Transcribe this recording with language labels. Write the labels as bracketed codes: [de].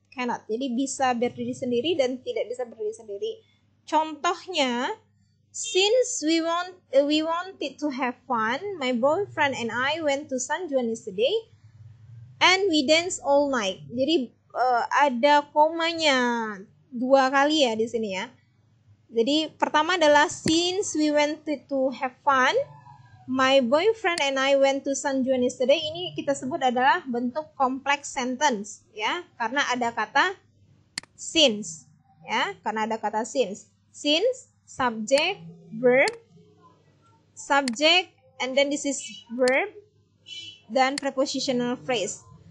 [id] Jadi bisa berdiri sendiri dan tidak bisa berdiri sendiri. Contohnya, [en] since we wanted to have fun, my boyfriend and I went to San Juan yesterday and we danced all night. [id] Jadi ada komanya 2 kali ya di sini ya. Jadi pertama adalah [en] since we wanted to have fun, my boyfriend and I went to San Juan yesterday. [id] Ini kita sebut adalah bentuk complex sentence ya, karena ada kata since ya, karena ada kata since. [en] Since, subject, verb, subject, and then this is verb [id] dan [en] prepositional phrase.